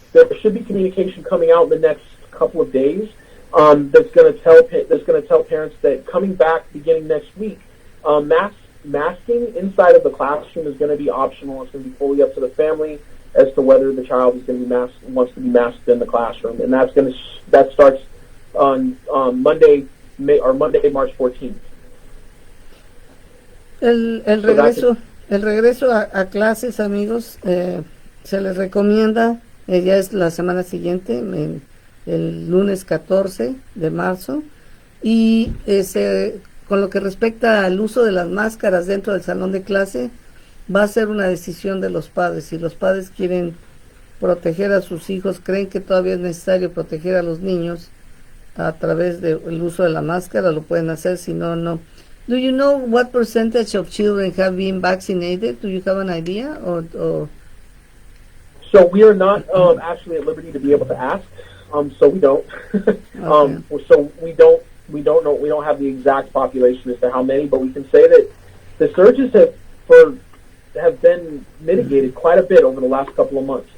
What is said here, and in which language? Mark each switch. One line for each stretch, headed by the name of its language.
English: There should be communication coming out in the next couple of days that's going to tell parents that coming back beginning next week, masking inside of the classroom is going to be optional. It's going to be fully up to the family as to whether the child is going to be wants to be masked in the classroom, and that starts on Monday, March 14th.
Spanish: El regreso a clases, amigos, se les recomienda, ya es la semana siguiente, el lunes 14 de marzo, y con lo que respecta al uso de las máscaras dentro del salón de clase, va a ser una decisión de los padres. Si los padres quieren proteger a sus hijos, creen que todavía es necesario proteger a los niños a través del uso de la máscara, lo pueden hacer, si no, no.
English: Do you know what percentage of children have been vaccinated? Do you have an idea? Or So we are not actually at liberty to be able to ask. So we don't. Okay. So we don't know. We don't have the exact population as to how many, but we can say that the surges have been mitigated quite a bit over the last couple of months.